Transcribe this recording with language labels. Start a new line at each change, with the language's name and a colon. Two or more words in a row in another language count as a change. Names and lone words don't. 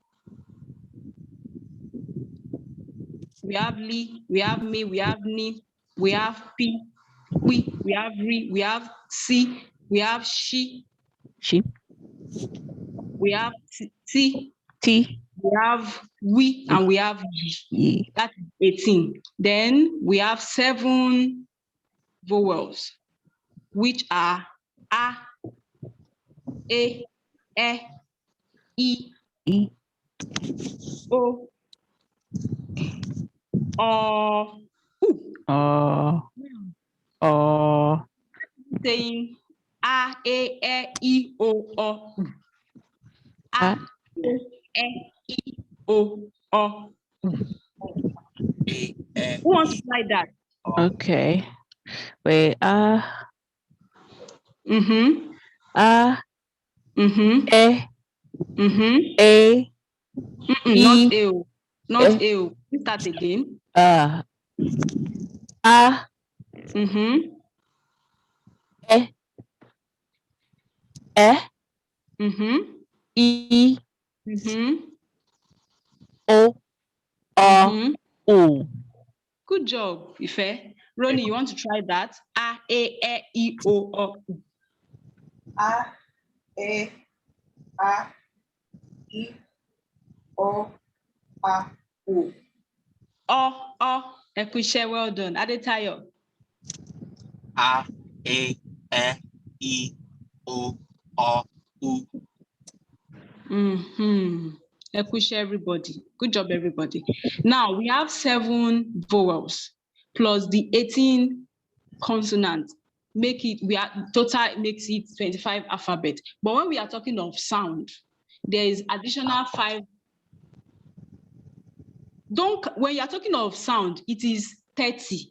English: We have Li, we have Me, we have Ni, we have P, we have Re, we have C, we have She. We have T, we have we, and we have ye. That's 18. Then we have 7 vowels, which are A, E, I, O, U. Saying A, E, I, O, U. A, E, I, O, U. E, Who wants to try that? Okay. Wait. Mm-hmm. E, Mm-hmm. A, Not E, ill. Not E, ill. Start again. A, Mm-hmm. E, E, Mm-hmm. E, Mm-hmm. O, Mm-hmm. O. Good job, Ife. Ronnie, you want to try that? A, E, E, O, O. A, E, A, I, O, A, U. O. Ekushe, well done. Adetayo. A, E, I, O, U. Mm-hmm. Ekushe, everybody. Good job, everybody. Now, we have 7 vowels plus the 18 consonants. Total makes it 25 alphabet. But when we are talking of sound, there is additional 5. When you're talking of sound, it is 30.